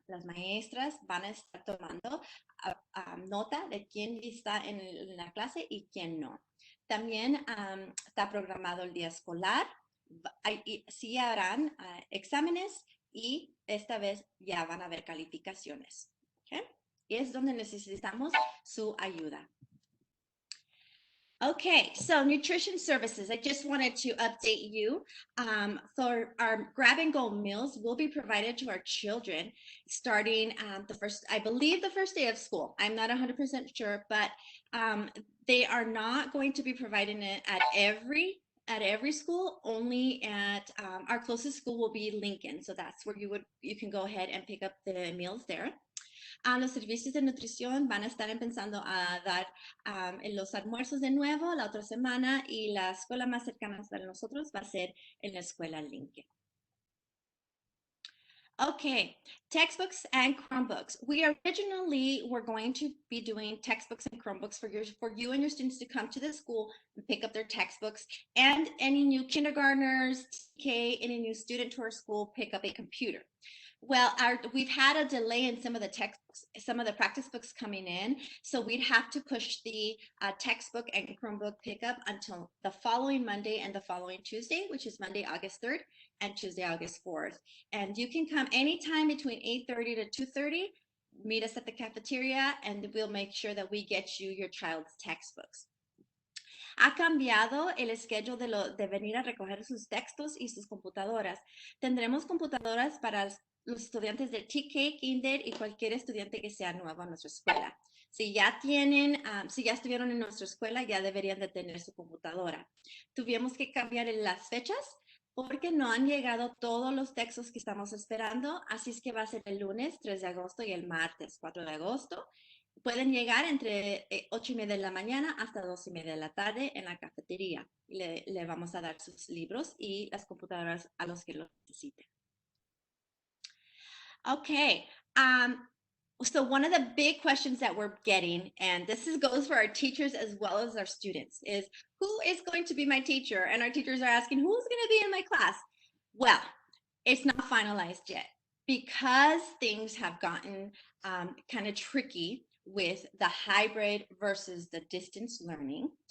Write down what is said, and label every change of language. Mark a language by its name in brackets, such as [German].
[Spanish] Las maestras van a estar tomando nota de quién está en la clase y quién no. También está programado el día escolar. Sí harán exámenes y esta vez ya van a haber calificaciones. ¿Okay? Y es donde necesitamos su ayuda. [English] Okay, so nutrition services. I just wanted to update you. For our grab and go meals will be provided to our children starting I believe the first day of school. I'm not 100% sure, but they are not going to be providing it at every school. Only at our closest school will be Lincoln. So that's where you can go ahead and pick up the meals there. [Spanish] Los servicios de nutrición van a estar empezando a dar los almuerzos de nuevo la otra semana y la escuela más cercana para nosotros va a ser en la escuela Lincoln. [English] Okay, textbooks and Chromebooks. We originally were going to be doing textbooks and Chromebooks for you and your students to come to the school and pick up their textbooks, and any new kindergartners, TK, any new student to our school pick up a computer. Well, we've had a delay in some of the textbooks, some of the practice books coming in, so we'd have to push the textbook and Chromebook pickup until the following Monday and the following Tuesday, which is Monday, August 3rd and Tuesday, August 4th. And you can come anytime between 8:30 to 2:30, meet us at the cafeteria, and we'll make sure that we get you your child's textbooks. [Spanish] Ha cambiado el schedule de venir a recoger sus textos y sus computadoras. Tendremos computadoras para los estudiantes de TK, Kinder y cualquier estudiante que sea nuevo a nuestra escuela. Si ya estuvieron en nuestra escuela, ya deberían de tener su computadora. Tuvimos que cambiar las fechas porque no han llegado todos los textos que estamos esperando, así es que va a ser el lunes 3 de agosto y el martes 4 de agosto. Pueden llegar entre 8:30 de la mañana hasta 2:30 de la tarde en la cafetería. Le vamos a dar sus libros y las computadoras a los que lo necesiten. [English] Okay, so one of the big questions that we're getting, and this goes for our teachers as well as our students, is who is going to be my teacher? And our teachers are asking, who's going to be in my class? Well, it's not finalized yet because things have gotten kind of tricky with the hybrid versus the distance learning.